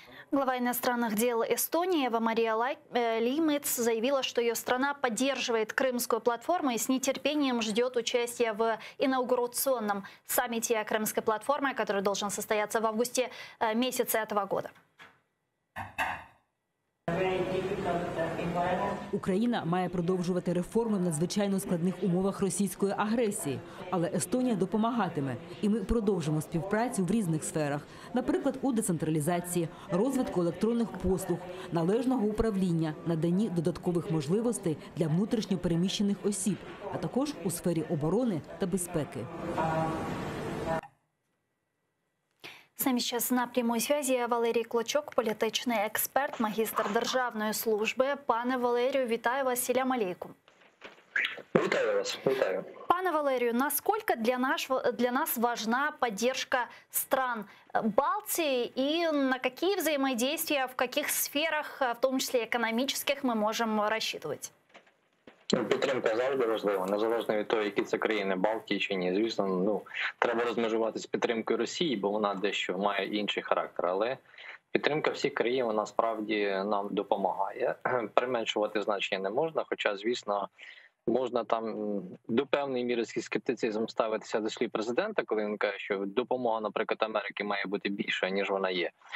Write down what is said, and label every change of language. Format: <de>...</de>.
<ru>Глава иностранных дел Эстонии Ева Мария Лимец заявила, что ее страна поддерживает Крымскую платформу и с нетерпением ждет участия в инаугурационном саммите Крымской платформы, который должен состояться в августе месяце этого года.</ru> <uk>Україна має продовжувати реформи в надзвичайно складних умовах російської агресії, але Естонія допомагатиме, і ми продовжимо співпрацю в різних сферах, наприклад, у децентралізації, розвитку електронних послуг, належного управління, наданні додаткових можливостей для внутрішньо переміщених осіб, а також у сфері оборони та безпеки.</uk> <ru>С нами сейчас на прямой связи Валерій Клочок,</ru> <uk>політичний експерт, магістр державної служби. Пане Валерію, вітаю вас, селям алейкум. Вітаю вас, вітаю.</uk> <ru>Пане Валерию, насколько для нас важна поддержка стран Балтии и на какие взаимодействия, в каких сферах, в том числе экономических, мы можем рассчитывать?</ru> <uk>Підтримка завжди важлива, незалежно від того, які це країни Балтії чи ні. Звісно, треба розмежувати з підтримкою Росії, бо вона дещо має інший характер. Але підтримка всіх країн, вона справді нам допомагає. Применшувати значення не можна, хоча, звісно, можна там до певної міри скептицизм ставитися до слів президента, коли він каже, що допомога, наприклад, Америки має бути більша, ніж вона є.</uk>